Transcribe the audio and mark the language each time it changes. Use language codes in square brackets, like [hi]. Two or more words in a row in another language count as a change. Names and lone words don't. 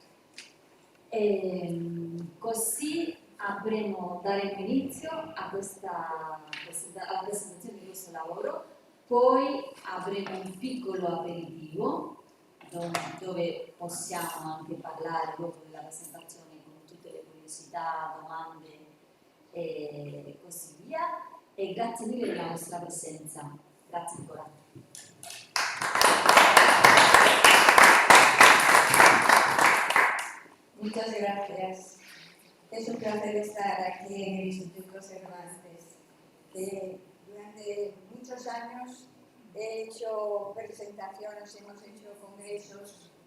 [it] Così daremo inizio alla presentazione di questo lavoro, poi avremo un piccolo aperitivo dove possiamo anche parlare dopo della presentazione con tutte le curiosità, domande e così via. E grazie mille della vostra presenza. Grazie ancora. [es] Muchas gracias. Es un placer estar aquí en el Instituto Cervantes. Durante muchos años he hecho presentaciones, hemos hecho congresos.